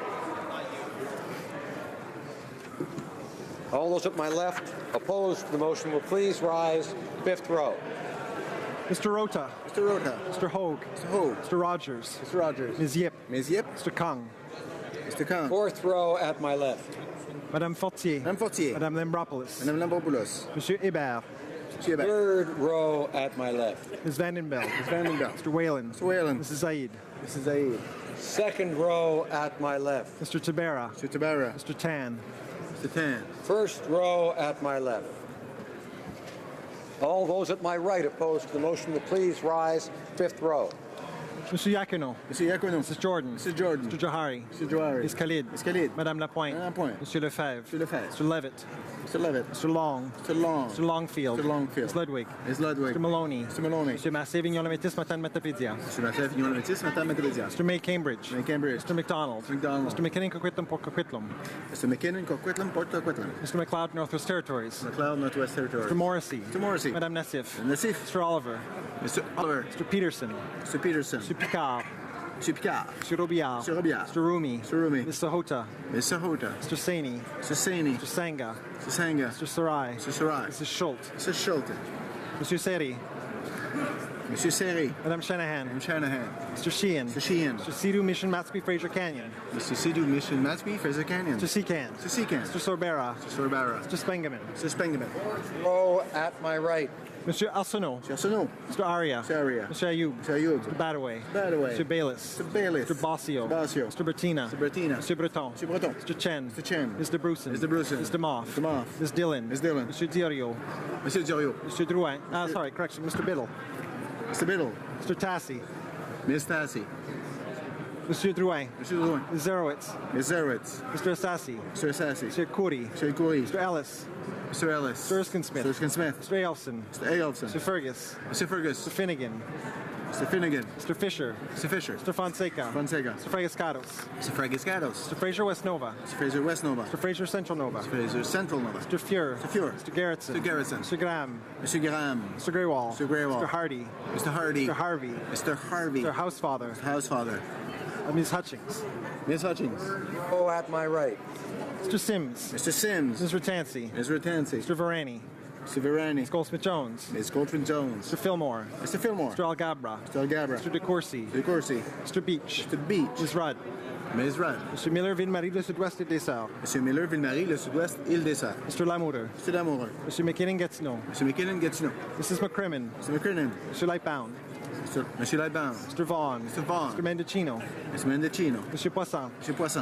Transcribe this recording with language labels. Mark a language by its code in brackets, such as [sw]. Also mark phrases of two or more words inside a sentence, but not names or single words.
[en] All those at my left opposed to the motion will please rise. Fifth row. Mr. Rota. Mr. Rota. Mr. Hogue. Mr. Hogue. Mr. Rogers. Mr. Rogers. Ms. Yip. Ms. Yip. Mr. Kung. Mr. Khan. Fourth row at my left. Madame Fortier. Madame Fortier. Madame Lambropoulos. Madame Lambropoulos. Monsieur Hébert. Monsieur Hébert. Third row at my left. Ms. Vandenbeld. Ms. Vandenbeld. Mr. Whalen. Mr. Whalen. Mrs. Zaid. Mrs. Zaid. Second row at my left. Mr. Tabera. Mr. Tabara. Mr. Tan. Mr. Tan. First row at my left. All those at my right opposed to the motion will please rise. Fifth row. Mr. Yakuno. Mr. Yakuno. Mrs. Jordan. Mr. Jordan. Mr. Johari. Mr. Johari. Ms. Khalid. Ms. Khalid. Madame Lapointe. Madame Lapointe. Monsieur Lefebvre. Mr. Lefebvre. Mr. Levitt. Mr. Levitt. Mr. Long. Mr. Long. Mr. Longfield. Mr. Longfield. Ms. Ludwig. Ms. Ludwig. Mr. Maloney. Mr. Maloney. Monsieur Massé, Vignon Lamétis, Matane Matapédia. Mr. Massé, Vignon Lamétis, Matane Matapédia. Mr. May Cambridge. May Cambridge. Mr. McDonald. Mr. McDonald. Mr. McKinnon, Coquitlam, Port Coquitlam. Mr. McKinnon, Coquitlam, Port Coquitlam. Mr. McLeod, Northwest Territories. McLeod, Northwest Territories. Mr. Morrissey. Mr. Morrissey. Madame Nassif. Nassif. Mr. Oliver. Mr. Oliver. Mr. Peterson. Mr. Peterson. Mr. Picard. Monsieur Picard. Mr. Robillard. Monsieur Robillard. Mr. Rumi. Mr. Rumi. Mr. Hota. Mr. Hota. Mr. Saini. Mr. Saini. Mr. Sanga. Mr. Sanga. Mr. Sarai. Mr. Sarai. Mrs. Schultz. Mr. Schulte. Monsieur Seri. Monsieur Seri. Madame Shanahan. Madame Shanahan. Mr. Sheehan. Mr. Sheehan. Mr. Sidhu Mission Matsby Fraser Canyon. Mr. Sidhu Mission Matsby, Fraser Canyon. Mr. Secan. Mr. Secan. Mr. Sorbera. Mr. Sorbara. Mr. Spengeman. Mr. Spengeman. Row at my right. Monsieur Arsenault. Mr. Arsenault. Mr. Aria. Mr. Aria. Mr. Ayoub. Mr. Ayoub. Mr. Badaway. Badaway. Mr. Bayless. Mr. Bayless. Mr. Bossio. Mr. Bossio. Mr. Bertina. Mr. Bertina. Mr. Breton. Mr. Breton. Mr. Chen. Mr. Chen. Mr. Bruson. Mr. Bruson. Mr. Moff. Mr. Moff. Ms. Dillon. Ms. Dillon. Mr. Diorio. Monsieur Diorio. Mr. Drouin. Sorry, correction. Mr. Biddle. Mr. Biddle. Mr. Tassi. Miss Tassi. Monsieur Drouin. Monsieur Drouin. Ms. Zerowitz. Miss Zerowitz. Mr. Assassi. Mr. Assassi. Mr. Khoury. Mr. Khoury. Mr. Ellis. Mr. Ellis. Mr. Erskine Smith. Mr. Erskine Smith. Mr. Ailson. Mr. Ailson. Mr. Fergus. Mr. Fergus. Mr. Finnegan. Mr. Finnegan. Mr. Fisher. Mr. Fisher. Mr. Fonseca. Fonseca. Mr. Fragascados. Mr. Fragascados. Mr. Fraser West Nova. Mr. Fraser West Nova. Mr. Fraser Central Nova. Mr. Fraser Central Nova. Mr. Fuhr. Mr. Fuhr. Mr. Garrettson. Mr. Garrettson. Mr. Graham. Mr. Graham. Mr. Greywall. Mr. Greywall. Mr. Hardy. Mr. Hardy. Mr. Harvey. Mr. Harvey. Mr. Housefather. Housefather. Ms. Hutchings. Miss Hutchings. Row at my right. Mr. Sims. Mr. Sims. Ms. Ratansi. Ms. Ratansi. Mr. Varani. Mr. Varani. Ms. Goldsmith-Jones. Ms. Goldfin Jones. Mr. Fillmore. Mr. Fillmore. Mr. Algabra. Mr. Algabra. Mr. DeCourcy. De Courcy. Mr. Beach. Mr. Beach. Ms. Rudd. Ms. Rudd. Mr. Miller, Ville-Marie, le Sud-Ouest et des Sœurs. Mr. Miller, Ville-Marie, le Sud-Ouest, Île-des-Sœurs. Mr. Lamoureux. Mr. Damoureux. Mr. McKinnon, Gatineau. Mr. McKinnon, Gatineau. Mrs. McCrimmon. Mr. McCrinnan. Mr. Lightbound. Monsieur Lightbound. Mr. Vaughn. Mr. Vaughn. Mr. Mendocino. Mr. Mendocino. Mr. Poisson. Mr. Poisson.